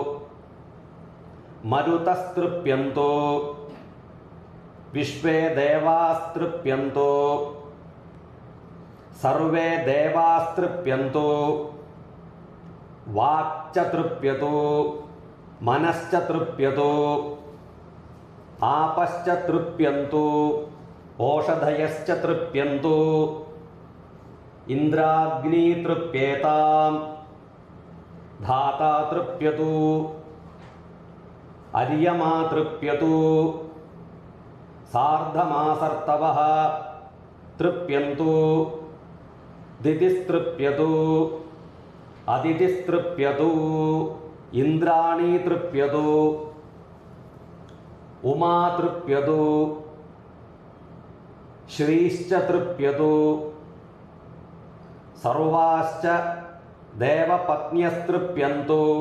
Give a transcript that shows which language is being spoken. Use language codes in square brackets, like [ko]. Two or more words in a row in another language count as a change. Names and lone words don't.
[sa] മരുതസ്തൃപ്യന്തോ വിശ്വേ ദേവാസ്തൃപ്യന്തോ സർവേ ദേവാസ്തൃപ്യന്തോ വാക്ച തൃപ്യതോ മനശ്ച തൃപ്യതോ ആപശ്ച തൃപ്യന്തോ ओषधयश्च तृप्यन्तु इन्द्राग्नी तृप्येताम् धाता तृप्यतु अर्यमा तृप्यतु सार्धमासर्तवः तृप्यन्तु दितिस्तृप्यतु अदितिस्तृप्यतु इन्द्राणी तृप्यतु उमा तृप्यतु श्रीश्च तृप्यतु सर्वाश्च देवपत्न्यस्तृप्यन्तु